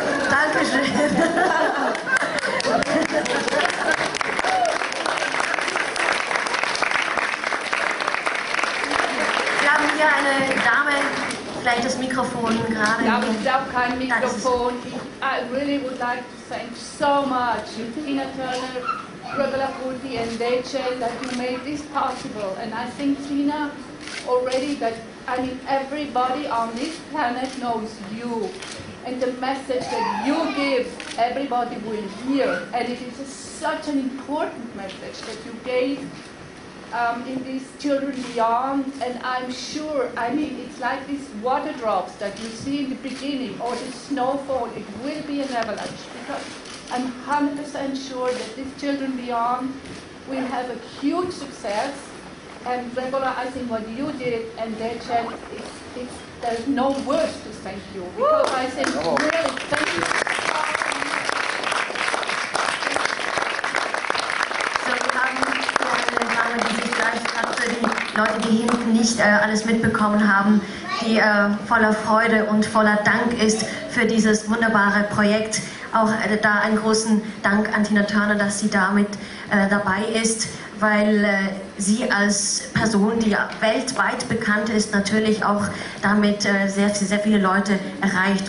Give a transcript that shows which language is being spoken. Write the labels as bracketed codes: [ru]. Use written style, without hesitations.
[de] Dankeschön. Wir haben hier eine Dame, vielleicht das Mikrofon Ihnen gerade. Ja, aber ich glaube kein Mikrofon. [en] I really would like to thank so much Tina Turner, Regula Kurti and Deche that you made this possible. And I think, Tina, already that, I mean, everybody on this planet knows you. And the message that you give, everybody will hear. And it is such an important message that you gave in these Children Beyond. And I'm sure, I mean, it's like these water drops that you see in the beginning, or the snowfall, it will be an avalanche. Because I'm 100% sure that this Children Beyond will have a huge success. And Regula, I think what you did and Deche, there's no words to thank you. Because I think, really, thank you. [de] So, wir haben hier eine Dame, die sich gleich gerade für die Leute, die hinten nicht alles mitbekommen haben, die voller Freude und voller Dank ist für dieses wunderbare Projekt. Auch da einen großen Dank an Tina Turner, dass sie damit dabei ist, weil sie als Person, die weltweit bekannt ist, natürlich auch damit sehr viele Leute erreicht.